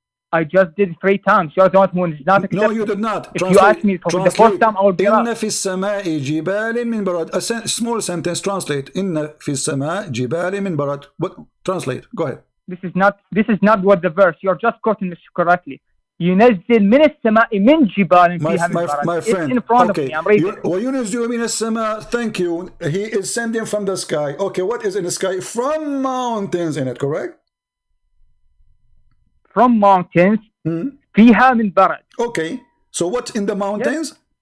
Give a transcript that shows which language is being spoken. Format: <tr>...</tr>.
<en>I just did 3 times. You're the one who is not accepting. No, you did not. If you ask me for the first time, I will be</en> <ar>Inna fi samai jibalin min barad.</ar> <en>A small sentence. Translate.</en> <ar>Inna fi samai jibalin min barad.</ar> <en>What? Translate. Go ahead. This is not what the verse. You're just quoting this correctly.</en> <ar>ينزل من السماء من جبال فيها من برد.</ar> <en>My friend. It's in front of me. I'm reading.</en> <ar>وَيُنَزِّلُ مِنَ السَّمَاءِ.</ar> <en>Thank you. He is sending from the sky. Okay, what is in the sky? From mountains in it, correct? From mountains.</en> <ar>فيها من برد.</ar> <en>Okay. So what's in the mountains? Yes.</en>